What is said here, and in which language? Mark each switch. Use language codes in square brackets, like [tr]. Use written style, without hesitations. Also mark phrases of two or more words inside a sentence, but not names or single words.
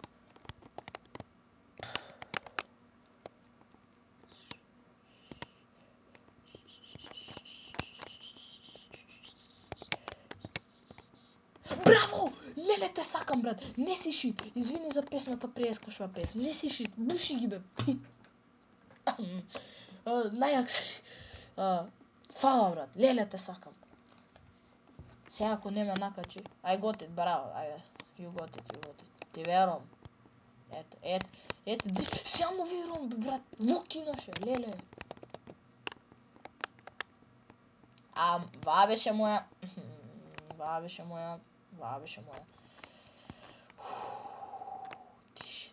[mk] Браво! Леле, те сакам, брат. Не си шит. Извини за песната преска што ја пев. Не си шит. Буши ги, бе. Најак си. Фала, брат. Леле, те сакам. Сега ако не ме накачи. [en] I got it, браво. You got it. [mk] Ти верувам. Ете. Само верувам, брат. Луки наше, леле. Ва беше моја. Тиши.